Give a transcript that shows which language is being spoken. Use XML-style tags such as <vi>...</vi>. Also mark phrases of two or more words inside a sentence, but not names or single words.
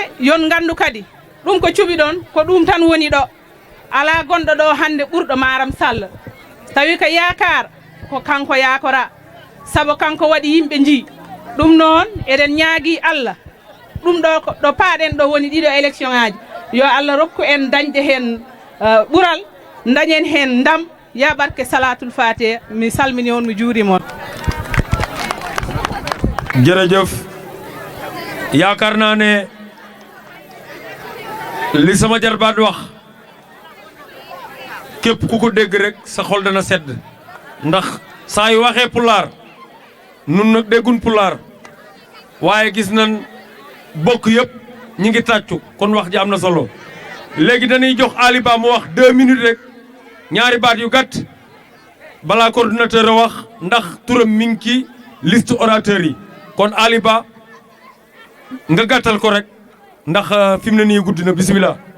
<ff>yon gandu kadi ɗum ko cuɓi ɗon ko ɗum tan woni ɗo ala gonɗo ɗo hande ɓurɗo Maram Sall tawi ko yakar ko kanko yakora saabu kanko waɗi yimɓe ji ɗum noon eɗen ñaagui Allah ɗum ɗo paaɗen ɗo woni ɗiɗo élection aji yo Allah rokku en dañde hen ɓural dañen hen ndam ya barke</ff> <ar>salatul fatiha</ar> <ff>mi salmini on mi juurima on</ff> <wo>jërëjëf yaakaar naa ne li sama jarbaat wax képp ku ko dégg rek sa xol dana sedd ndax saa yu waxee pulaar nun nag déggun pulaar waaye gis nañ bokk yëpp ñi ngi tàccu kon wax ji am na solo léegi dañuy jox Ali Ba mu wax 2 minutes rek ñaari baat yu gàtt balaa coordinateur a wax ndax turam mi ngi ci</wo> <fr>liste orateur</fr> <wo>yi kon Ali Ba nga gàttal ko rek ndax fi mu ne nii guddi na bisimilah.</wo>